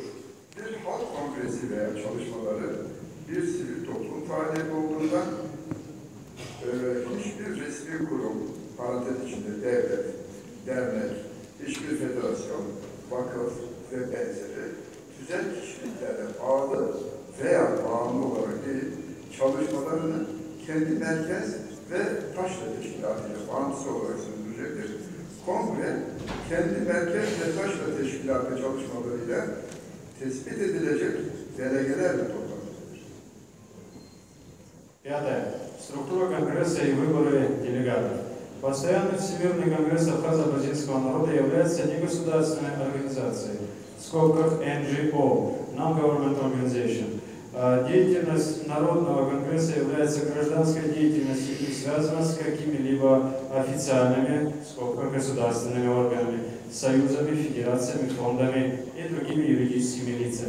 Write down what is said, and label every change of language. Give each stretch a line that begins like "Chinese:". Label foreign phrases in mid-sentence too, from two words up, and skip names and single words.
Turkish: Bir halk kongresi veya çalışmaları bir sivil toplum faaliyeti olduğundan hiçbir resmi kurum, parantez içinde devlet, dernek, hiçbir federasyon, vakıf ve benzeri tüzel kişiliklere bağlı veya bağımlı olarak değil, çalışmalarını kendi merkez ve taşra teşkilatıyla bağımsız olarak sürdürecektir. Kongre, kendi merkez ve taşra teşkilatı çalışmalarıyla tespit edilecek delegelerle toplanmıştır.
Russian: Пятое. Структура Конгресса и выборы делегатов. Постоянный Всемирный конгресс абхазо-абхазинского народа является негосударственной организацией, в скобках NGO,
English: Non-Government Organization.
Russian: Деятельность Народного конгресса является гражданской деятельностью и связана с какими-либо официальными, в скобках государственными органами, союзами, федерациями, фондами и другими юридическими лицами.